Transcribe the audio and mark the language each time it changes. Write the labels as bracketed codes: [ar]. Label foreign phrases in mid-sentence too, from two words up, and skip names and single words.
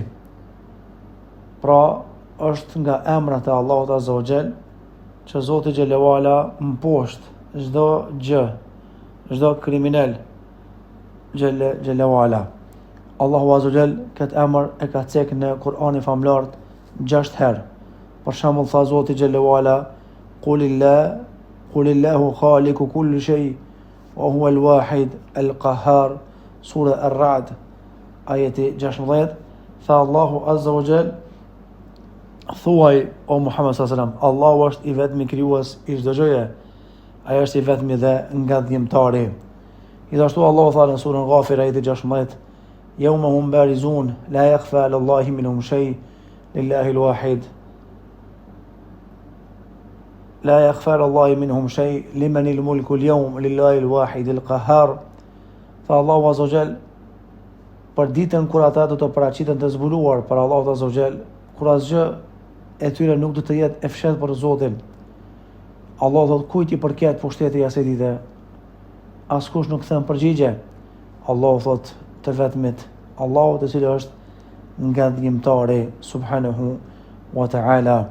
[sq] Pra, është nga emrat e Allahut [ar] عز وجل [sq] që Zoti [ar] جل وعلا [sq] mposht çdo gjë, çdo kriminal [ar] جل وعلا. [sq] Allahu [ar] عز وجل [sq] këtë emër e ka cekë në Kur'anin famlart 6 herë. Për shembull tha Zoti [ar] جل وعلا قل الله خالق كل شيء وهو الواحد القهار. [sq] Sura Ar-Ra'd ajeti 16. Tha Allahu [ar] عز وجل: [sq] thuaj o Muhammed [ar] صلى الله عليه وسلم, [sq] Allahu është i vetmi krijues i çdo gjëje. Ai është i vetmi dhe ngadhjimtari. Gjithashtu Allahu tha në surën Ghafir ajeti 16: [ar] يوم هم بارزون لا يخفى على الله منهم شيء لله الواحد لا يخفى على الله منهم شيء لمن الملك اليوم لله الواحد القهار. [sq] Fa Allahu [ar] عز وجل [sq] për ditën kur ata do të paraqiten të zbuluar për Allahu [ar] عز وجل, [sq] kur asgjë e tyre nuk do të jetë e fshehtë për Zotin. Allah do të kujt i përket pushteti asaj dite. Askush nuk thën përgjigje. Allah thot të vetmit, Allahu të cilë është ngadhjimtari [ar] سبحانه وتعالى.